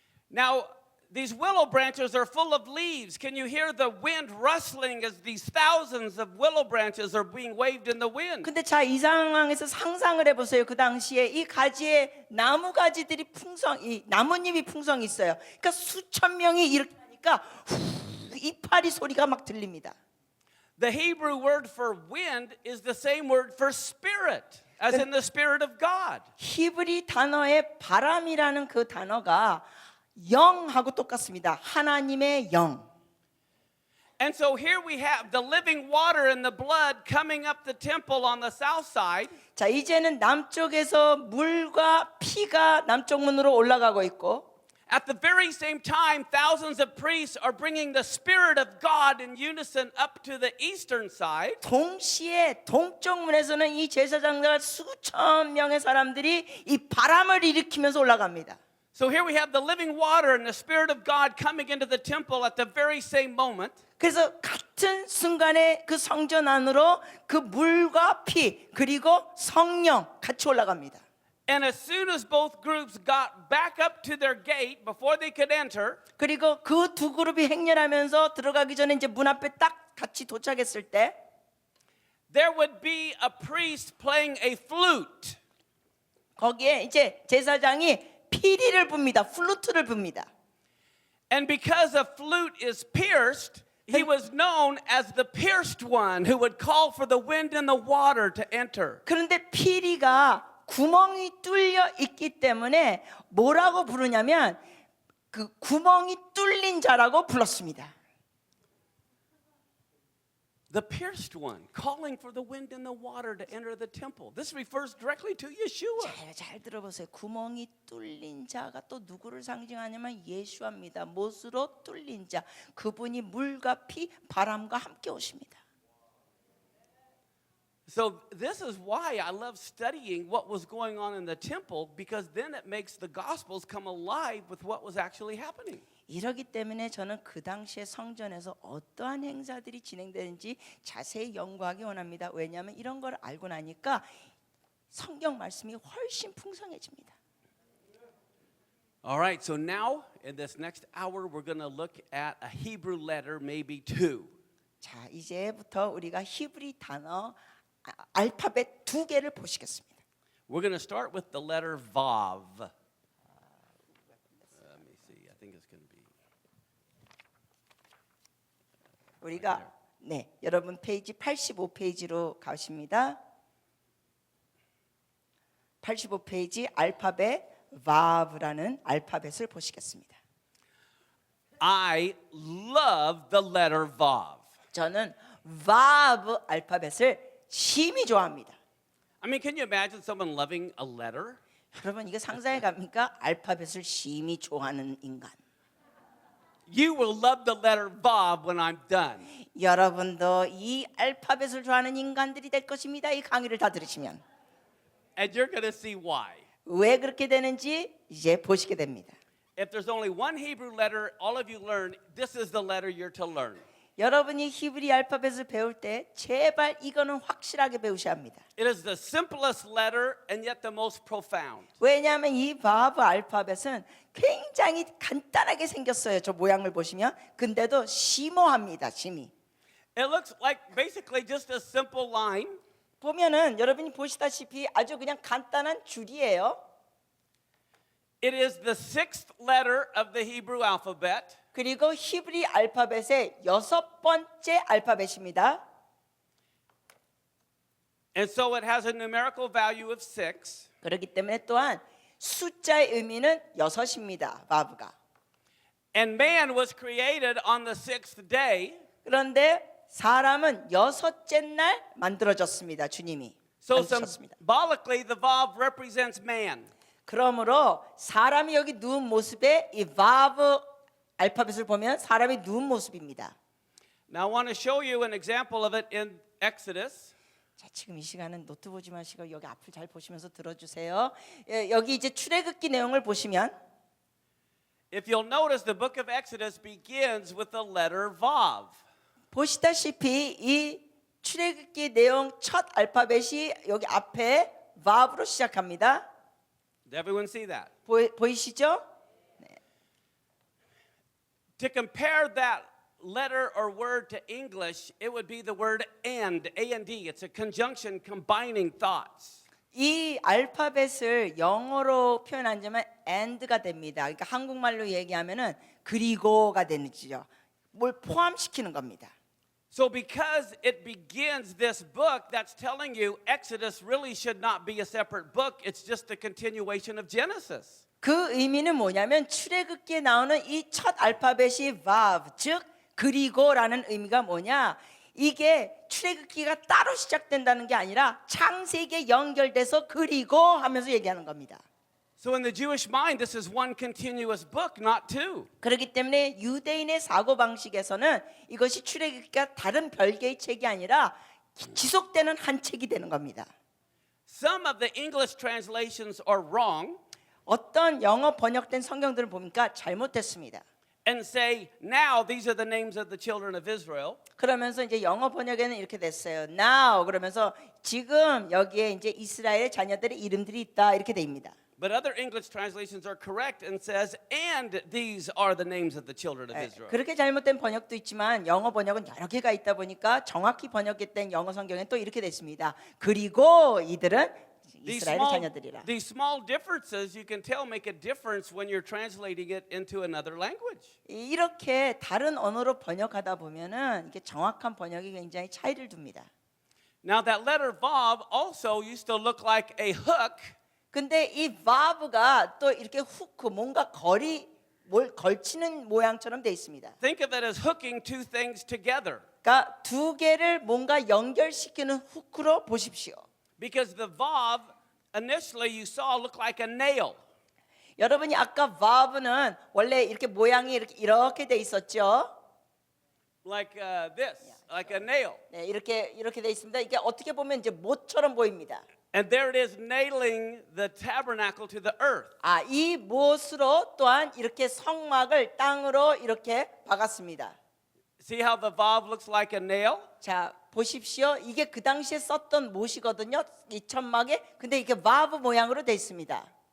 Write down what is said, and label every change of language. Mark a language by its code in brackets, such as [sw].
[en] Now, these willow branches are full of leaves. Can you hear the wind rustling as these thousands of willow branches are being waved in the wind? [ko] 근데 자 이 상황에서 상상을 해보세요. 그 당시에 이 가지에 나무 가지들이 이 나뭇잎이 풍성히 있어요. 그러니까 수천 명이 이렇게 하니까 이파리 소리가 막 들립니다. [en] The Hebrew word for wind is the same word for spirit, as in the Spirit of God. [ko] 히브리 단어의 바람이라는 그 단어가 영하고 똑같습니다. 하나님의 영. [en] And so here we have the living water and the blood coming up the temple on the south side. [ko] 자, 이제는 남쪽에서 물과 피가 남쪽 문으로 올라가고 있고 [en] At the very same time, thousands of priests are bringing the Spirit of God in unison up to the eastern side. [ko] 동시에 동쪽 문에서는 이 제사장들 수천 명의 사람들이 이 바람을 일으키면서 올라갑니다. [en] So here we have the living water and the Spirit of God coming into the temple at the very same moment. [ko] 그래서 같은 순간에 그 성전 안으로 그 물과 피 그리고 성령 같이 올라갑니다. [en] And as soon as both groups got back up to their gate before they could enter, [ko] 그리고 그 두 그룹이 행렬하면서 들어가기 전에 이제 문 앞에 딱 같이 도착했을 때 [en] there would be a priest playing a flute. [ko] 거기에 이제 제사장이 피리를 붑니다. 플루트를 붑니다. [en] And because a flute is pierced, he was known as the pierced one who would call for the wind and the water to enter. [ko] 그런데 피리가 구멍이 뚫려 있기 때문에 뭐라고 부르냐면 그 구멍이 뚫린 자라고 불렀습니다. [en] The pierced one, calling for the wind and the water to enter the temple. This refers directly to Yeshua. [ko] 잘 들어보세요. 구멍이 뚫린 자가 또 누구를 상징하냐면 예수입니다. 못으로 뚫린 자. 그분이 물과 피, 바람과 함께 오십니다. [en] So this is why I love studying what was going on in the temple, because then it makes the gospels come alive with what was actually happening. [ko] 이러기 때문에 저는 그 당시에 성전에서 어떠한 행사들이 진행되는지 자세히 연구하기 원합니다. 왜냐하면 이런 걸 알고 나니까 성경 말씀이 훨씬 풍성해집니다. [en] All right, so now in this next hour we're going to look at a Hebrew letter, maybe two. [ko] 자, 이제부터 우리가 히브리 단어 알파벳 2개를 보시겠습니다. [en] We're going to start with the letter Vav. Let me see. I think it's going to be. [ko] 우리가 네, 여러분 페이지 85페이지로 가십니다. 85페이지 알파벳 Vav라는 알파벳을 보시겠습니다. [en] I love the letter Vav. [ko] 저는 Vav 알파벳을 심히 좋아합니다. [en] I mean, can you imagine someone loving a letter? [ko] 여러분 이거 상상해 갑니까? 알파벳을 심히 좋아하는 인간. [en] You will love the letter Vav when I'm done. [ko] 여러분도 이 알파벳을 좋아하는 인간들이 될 것입니다. 이 강의를 다 들으시면. [en] And you're going to see why. [ko] 왜 그렇게 되는지 이제 보시게 됩니다. [en] If there's only one Hebrew letter all of you learn, this is the letter you're to learn. [ko] 여러분이 히브리 알파벳을 배울 때 제발 이거는 확실하게 배우셔야 합니다. [en] It is the simplest letter and yet the most profound. [ko] 왜냐하면 이 바브 알파벳은 굉장히 간단하게 생겼어요. 저 모양을 보시면. 근데도 심오합니다. 심히. [en] It looks like basically just a simple line. [ko] 보면은 여러분이 보시다시피 아주 그냥 간단한 줄이에요. [en] It is the sixth letter of the Hebrew alphabet. [ko] 그리고 히브리 알파벳의 6번째 알파벳입니다. [en] And so it has a numerical value of 6. [ko] 그렇기 때문에 또한 숫자의 의미는 6입니다. 바브가. [en] And man was created on the sixth day. [ko] 그런데 사람은 6째 날 만들어졌습니다. 주님이 [en] So [ko] 만드셨습니다. [en] symbolically, the Vav represents man. [ko] 그러므로 사람이 여기 누운 모습에 이 바브 알파벳을 보면 사람이 누운 모습입니다. [en] Now I want to show you an example of it in Exodus. [ko] 자, 지금 이 시간은 노트 보지 마시고 여기 앞을 잘 보시면서 들어주세요. 여기 이제 출애굽기 내용을 보시면 [en] If you'll notice, the book of Exodus begins with the letter Vav. [ko] 보시다시피 이 출애굽기 내용 첫 알파벳이 여기 앞에 바브로 시작합니다. [en] Did everyone see that? [ko] 보이시죠? [en] To compare that letter or word to English, it would be the word and, A-N-D. It's a conjunction combining thoughts. [ko] 이 알파벳을 영어로 표현하자면 and가 됩니다. 그러니까 한국말로 얘기하면은 그리고가 되는지요. 뭘 포함시키는 겁니다. [en] So because it begins this book, that's telling you Exodus really should not be a separate book. It's just a continuation of Genesis. [ko] 그 의미는 뭐냐면 출애굽기에 나오는 이 첫 알파벳이 vav, 즉 그리고라는 의미가 뭐냐? 이게 출애굽기가 따로 시작된다는 게 아니라 창세기에 연결돼서 그리고 하면서 얘기하는 겁니다. [en] So in the Jewish mind, this is one continuous book, not two. [ko] 그렇기 때문에 유대인의 사고 방식에서는 이것이 출애굽기가 다른 별개의 책이 아니라 지속되는 한 책이 되는 겁니다. [en] Some of the English translations are wrong [ko] 어떤 영어 번역된 성경들을 보니까 잘못됐습니다. [en] and say, now these are the names of the children of Israel. [ko] 그러면서 이제 영어 번역에는 이렇게 됐어요. Now 그러면서 지금 여기에 이제 이스라엘 자녀들의 이름들이 있다 이렇게 됩니다. [en] But other English translations are correct and says, and these are the names of the children of Israel. [ko] 그렇게 잘못된 번역도 있지만 영어 번역은 여러 개가 있다 보니까 정확히 번역된 영어 성경에 또 이렇게 됐습니다. 그리고 이들은 이스라엘의 자녀들이라. [en] These small differences you can tell make a difference when you're translating it into another language. [ko] 이렇게 다른 언어로 번역하다 보면은 이게 정확한 번역이 굉장히 차이를 둡니다. [en] Now that letter Vav also used to look like a hook [ko] 근데 이 vav가 또 이렇게 후크 뭔가 거리 뭘 걸치는 모양처럼 돼 있습니다. [en] Think of it as hooking two things together. [ko] 그러니까 두 개를 뭔가 연결시키는 후크로 보십시오. [en] Because the vav, initially you saw looked like a nail. [ko] 여러분이 아까 valve는 원래 이렇게 모양이 이렇게 돼 있었죠. [en] Like this, like a nail. [ko] 네, 이렇게 돼 있습니다. 이게 어떻게 보면 이제 못처럼 보입니다. [en] And there it is nailing the tabernacle to the earth. [ko] 아, 이 못으로 또한 이렇게 성막을 땅으로 이렇게 박았습니다. [en] See how the vav looks like a nail? [ko] 자, 보십시오. 이게 그 당시에 썼던 못이거든요. 이 천막에. 근데 이게 valve 모양으로 돼 있습니다.